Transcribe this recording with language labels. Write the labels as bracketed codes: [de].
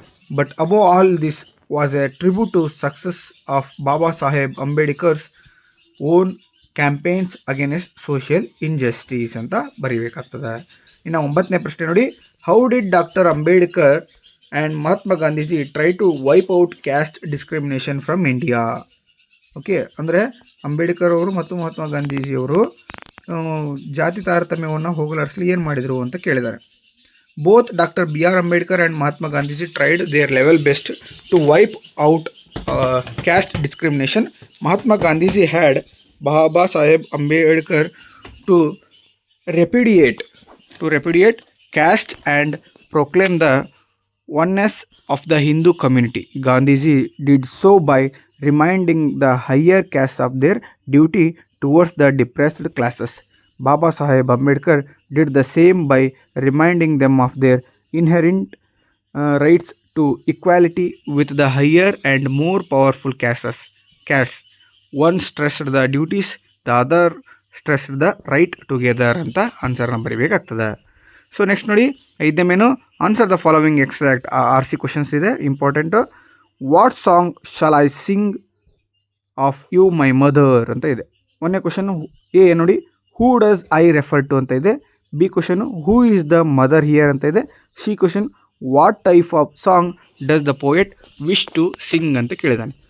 [en] But above all this was a tribute to success of Baba Saheb Ambedkar's own campaigns against social injustice [kn] ಅಂತ ಬರೀಬೇಕಾಗ್ತದೆ. ಇನ್ನು 9ನೇ ಪ್ರಶ್ನೆ ನೋಡಿ, [en] How did doctor Ambedkar and Mahatma Gandhiji tried to wipe out caste discrimination from India. [kn] Okay, ಅಂದರೆ ಅಂಬೇಡ್ಕರ್ ಅವರು ಮತ್ತು ಮಹಾತ್ಮ ಗಾಂಧೀಜಿಯವರು ಜಾತಿ ತಾರತಮ್ಯವನ್ನು ಹೋಗಲಾಡಿಸಲು ಏನು ಮಾಡಿದರು ಅಂತ ಕೇಳಿದ್ದಾರೆ. [en] Both doctor B R Ambedkar and Mahatma Gandhiji tried their level best to wipe out caste discrimination. Mahatma Gandhiji had Baba Saheb Ambedkar to repudiate caste and proclaim the oneness of the Hindu community. Gandhiji did so by reminding the higher castes of their duty towards the depressed classes. Baba Saheb Ambedkar did the same by reminding them of their inherent rights to equality with the higher and more powerful castes. One stressed the duties, the other stressed the right together [kn] ಅಂತ ಆನ್ಸರ್ನ ಬರೀಬೇಕಾಗ್ತದೆ. [en] So next ನೋಡಿ, 5ನೇ ಮೇನು answer the following extract. RC questions ಇದೆ, important. What song shall I sing of you my mother [kn] ಅಂತ ಇದೆ. [en] 1ನೇ question A ನೋಡಿ, who does I refer to [kn] ಅಂತ ಇದೆ. [en] B question, who is the mother here ಅಂತ ಇದೆ. C question, what type of song does the poet wish to sing [kn] ಅಂತ ಕೇಳಿದಾನೆ.